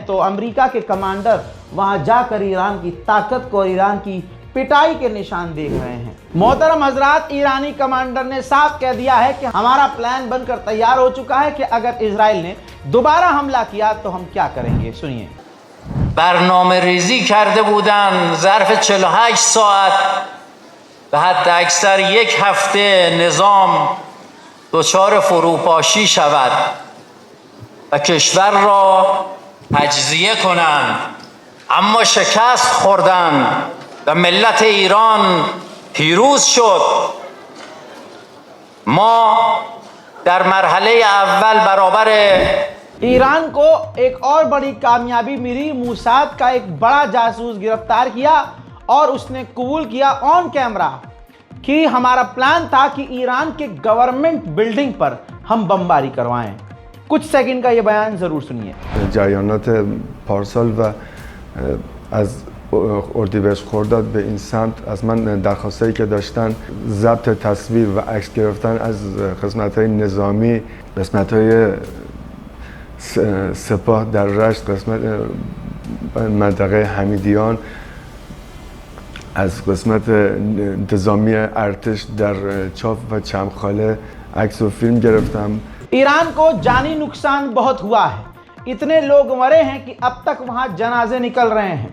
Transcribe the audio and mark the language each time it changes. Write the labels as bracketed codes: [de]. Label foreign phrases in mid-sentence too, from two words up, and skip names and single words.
[ur] تو امریکہ کے کمانڈر وہاں جاکر ایران کی طاقت کو، ایران کی پٹائی کے نشان دیکھ رہے ہیں. محترم حضرات، ایرانی کمانڈر نے صاف کہہ دیا ہے کہ ہمارا پلان بن کر تیار ہو چکا ہے کہ اگر اسرائیل نے دوبارہ حملہ کیا تو ہم کیا کریں گے. सुनिए। [fa] برنامه‌ریزی کرده بودن ظرف 48 ساعت و حتی اکثر یک هفته نظام دچار فروپاشی شود و کشور را تجزیه کنند، اما شکست خوردند و ملت ایران پیروز شد. ما در مرحله اول برابر [ur] ایران کو ایک اور بڑی کامیابی ملی. موساد کا ایک بڑا جاسوس گرفتار کیا اور اس نے قبول کیا [en] on camera [ur] کہ ہمارا پلان تھا کہ ایران کے گورنمنٹ بلڈنگ پر ہم بمباری کروائیں. کچھ سیکنڈ کا یہ بیان ضرور سنیے. [fa] جریانات پارسال و از اردیبهشت خرداد به این سمت از من درخواستایی که داشتن ضبط تصویر و عکس گرفتن از قسمت‌های نظامی، قسمت‌های سپاه در رشت، قسمت منطقه حمیدیان، از قسمت انتظامی ارتش در چاف و چمخاله عکس و فیلم گرفتم. [ur] ایران کو جانی نقصان بہت ہوا ہے۔ اتنے لوگ مرے ہیں کہ اب تک وہاں جنازے نکل رہے ہیں.